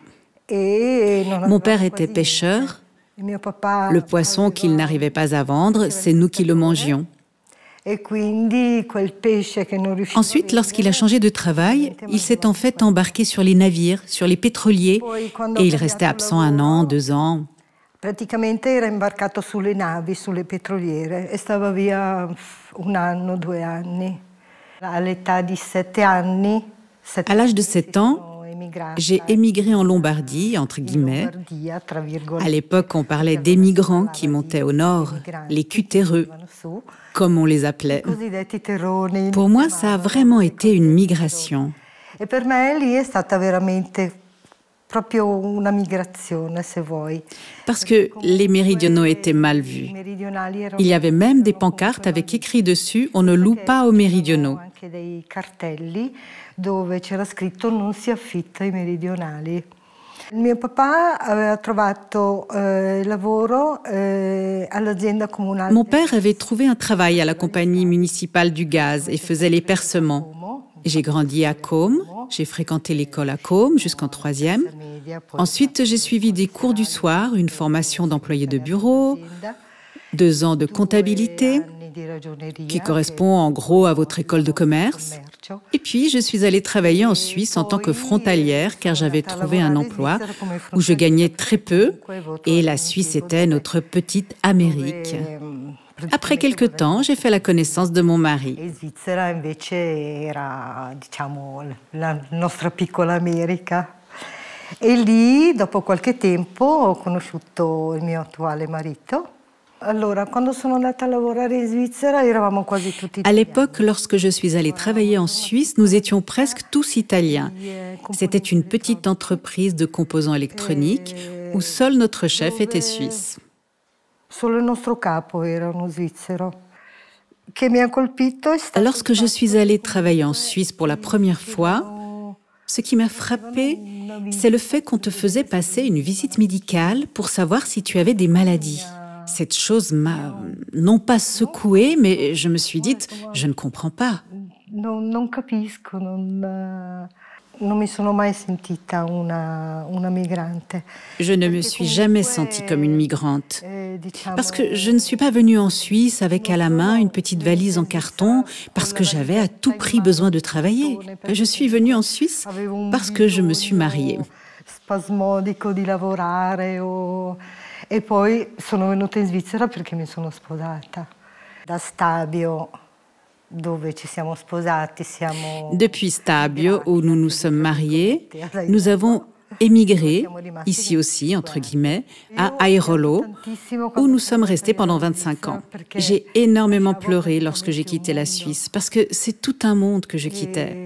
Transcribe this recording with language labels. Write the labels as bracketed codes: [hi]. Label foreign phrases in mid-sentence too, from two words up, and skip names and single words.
[fr] Mon père était pêcheur. Le poisson qu'il n'arrivait pas à vendre, c'est nous qui le mangions. Ensuite, lorsqu'il a changé de travail, il s'est en fait embarqué sur les navires, sur les pétroliers, et il restait absent 1 an, 2 ans. [it] Praticamente era imbarcato sulle navi, sulle petroliere, e stava via 1 anno, 2 anni. All'età di 7 anni. [fr] À l'âge de 7 ans, j'ai émigré en Lombardie, entre guillemets. À l'époque, on parlait d'émigrants qui montaient au nord, les cutéreux, comme on les appelait. Pour moi, ça a vraiment été une migration. [it] Et per me lì è stata veramente proprio una migrazione, se vuoi. [fr] Parce que les méridionaux étaient mal vus. Il y avait même des pancartes avec écrit dessus « On ne loue pas aux méridionaux ». [it] Dei cartelli dove c'era scritto non si affitta ai meridionali. Mio papà aveva trovato lavoro all'azienda comunale. [fr] Mon père avait trouvé un travail à la compagnie municipale du gaz et faisait les percements. J'ai grandi à Côme, j'ai fréquenté l'école à Côme jusqu'en 3e. Ensuite, j'ai suivi des cours du soir, une formation d'employé de bureau, 2 ans de comptabilité, qui correspond en gros à votre école de commerce. Et puis, je suis allée travailler en Suisse en tant que frontalière, car j'avais trouvé un emploi où je gagnais très peu, et la Suisse était notre petite Amérique. Après quelques temps, j'ai fait la connaissance de mon mari. [it] Svizzera invece era, diciamo, la nostra piccola America. E lì, dopo qualche tempo, ho conosciuto il mio attuale marito. Allora, quando sono andata a lavorare in Svizzera, eravamo quasi tutti italiani. [fr] À l'époque, lorsque je suis allée travailler en Suisse, nous étions presque tous italiens. C'était une petite entreprise de composants électroniques où seul notre chef était suisse. [it] Solo il nostro capo era uno svizzero. [fr] Lorsque je suis allée travailler en Suisse pour la première fois, ce qui m'a frappée, c'est le fait qu'on te faisait passer une visite médicale pour savoir si tu avais des maladies. Cette chose m'a non pas secouée, mais je me suis dit, je ne comprends pas. [it] Non capisco, non mi sono mai sentita una migrante. [fr] Je ne me suis jamais sentie comme une migrante. Parce que je ne suis pas venue en Suisse avec à la main une petite valise en carton parce que j'avais à tout prix besoin de travailler. Je suis venue en Suisse parce que je me suis mariée. [it] Spasmodico di lavorare e poi sono venuta in Svizzera perché mi sono sposata. Da Stabio, dove ci siamo sposati, [fr] Depuis Stabio, où nous nous sommes mariés, nous avons émigré, ici aussi, entre guillemets, à Airolo, où nous sommes restés pendant 25 ans. J'ai énormément pleuré lorsque j'ai quitté la Suisse, parce que c'est tout un monde que je quittais.